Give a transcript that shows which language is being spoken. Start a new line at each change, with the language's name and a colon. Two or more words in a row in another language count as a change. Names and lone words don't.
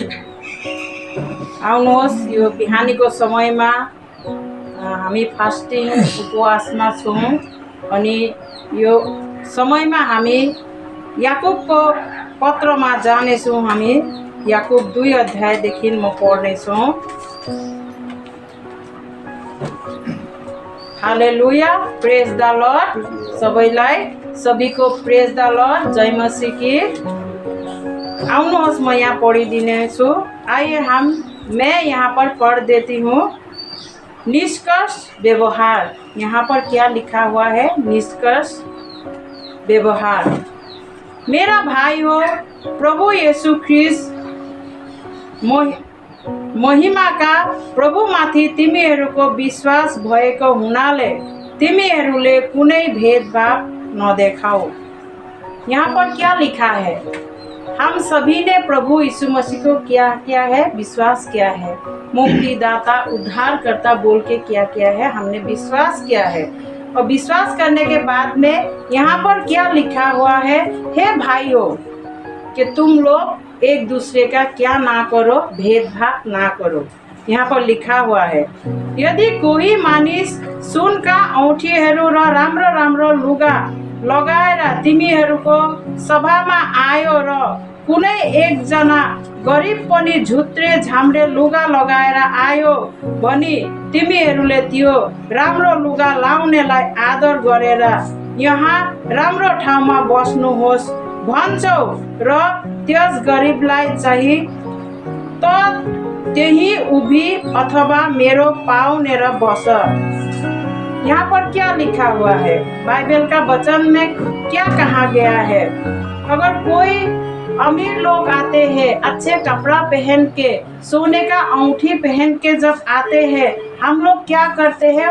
Nepali: आउनुहोस् यो बिहानीको समयमा हामी फास्टिङ उपवासमा छौँ अनि यो समयमा हामी याकुबको पत्रमा जानेछौँ। हामी याकुब 2 अध्यायदेखि म पढ्नेछौँ। हालेलुया,
English: praise the Lord.
Hindi: सभी को
English: praise the Lord,
Hindi: जय मसीह की।
Nepali: आउनुहोस् म यहाँ पढ़िदिने छु।
Hindi: आइए मैं यहाँ पर पढ़ देती हूँ। निष्कर्ष व्यवहार, यहाँ पर क्या लिखा हुआ है?
Nepali: निष्कर्ष व्यवहार। मेरा भाई हो, प्रभु यीशु ख्रीष्ट महिमाका प्रभुमाथि तिमीहरूको विश्वास भएको हुनाले तिमीहरूले कुनै भेदभाव नदेखाऊ।
Hindi: यहाँ पर क्या लिखा है? हम सभी ने प्रभु यीशु मसीह को क्या किया है? विश्वास किया है। मुक्तिदाता उद्धारकर्ता बोल के क्या किया है? हमने विश्वास किया है। और विश्वास करने के बाद में यहाँ पर क्या लिखा हुआ है? हे भाइयों, कि तुम लोग एक दूसरे का क्या ना करो? भेदभाव ना करो। यहाँ पर लिखा हुआ है,
Nepali: यदि कोही मानिस सुनका औँठीहरू र राम्रो राम्रो लुगा लगाएर तिमीहरूको सभामा आयो र कुनै एकजना गरिब पनि झुत्रे झाम्रे लुगा लगाएर आयो भने तिमीहरूले त्यो राम्रो लुगा लाउनेलाई आदर गरेर यहाँ राम्रो ठाउँमा बस्नुहोस् भन्छौ र त्यस गरिबलाई चाहिँ त त्यही उभी अथवा मेरो पाउनेर बस।
Hindi: यहाँ पर क्या लिखा हुआ है? बाइबल का वचन में क्या कहा गया है? अगर कोई अमीर लोग आते हैं, अच्छे कपड़ा पहन के, सोने का अंगूठी पहन के जब आते हैं, हम लोग क्या करते हैं?